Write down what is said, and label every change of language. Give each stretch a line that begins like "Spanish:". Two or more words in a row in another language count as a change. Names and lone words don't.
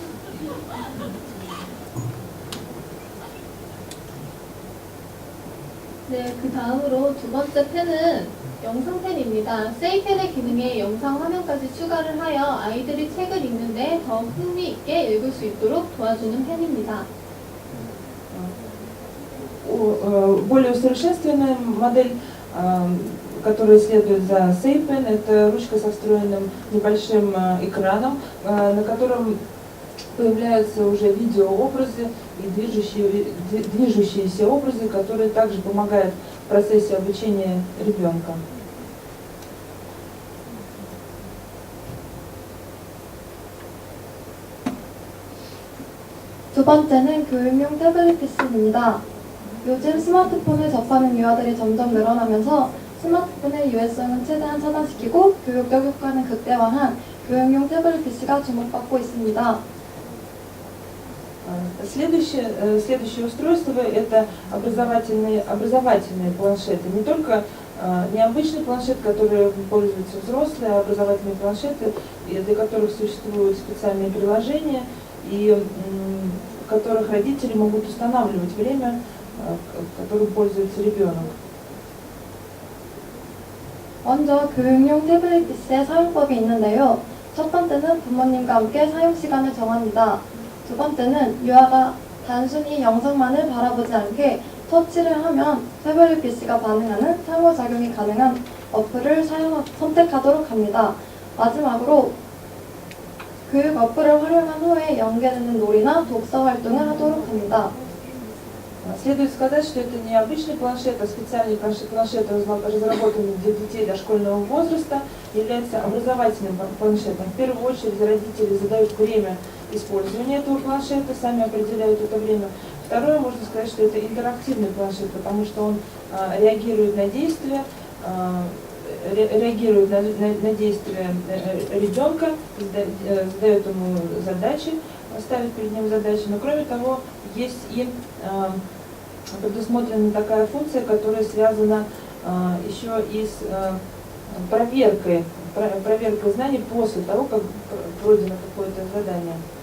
Korean: 네, 그 다음으로 두 번째 펜은 영상펜입니다. 세이펜의 기능에 영상 화면까지 추가를 하여 아이들이 책을 읽는데 더 흥미있게 읽을 수 있도록 도와주는 펜입니다.
Russian: Более усовершенствованная модель, которая следует за SafePen, это ручка со встроенным небольшим экраном, на котором появляются уже видеообразы и движущиеся образы, которые также помогают в процессе обучения ребенка.
Korean: 두 번째는 교육용 태블릿 PC입니다. 요즘 스마트폰을 접하는 유아들이 점점 늘어나면서 스마트폰의 유해성은 최대한 차단시키고 교육적 효과는 극대화한 교육용 태블릿 PC가 주목받고 있습니다.
Russian: Следующее устройство – это образовательные планшеты. Не только необычный планшет, который пользуются взрослые, а образовательные планшеты, для которых существуют специальные приложения, и в которых родители могут устанавливать время, которым пользуется ребенок.
Korean: 먼저 교육용 태블릿 PC의 사용법이 있는데요. 첫 번째는 부모님과 함께 사용 시간을 정합니다. 두 번째는 유아가 단순히 영상만을 바라보지 않게 터치를 하면 태블릿 PC가 반응하는 상호작용이 가능한 어플을 선택하도록 합니다. 마지막으로 교육 어플을 활용한 후에 연계되는 놀이나 독서 활동을 하도록 합니다.
Russian: Следует сказать, что это не обычный планшет, а специальный планшет, разработанный для детей дошкольного возраста, является образовательным планшетом. В первую очередь родители задают время использования этого планшета, сами определяют это время. Второе, можно сказать, что это интерактивный планшет, потому что он реагирует на действия, ребенка, задает ему задачи, ставит перед ним задачи, но кроме того, есть и предусмотрена такая функция, которая связана еще и с проверкой знаний после того, как пройдено какое-то задание.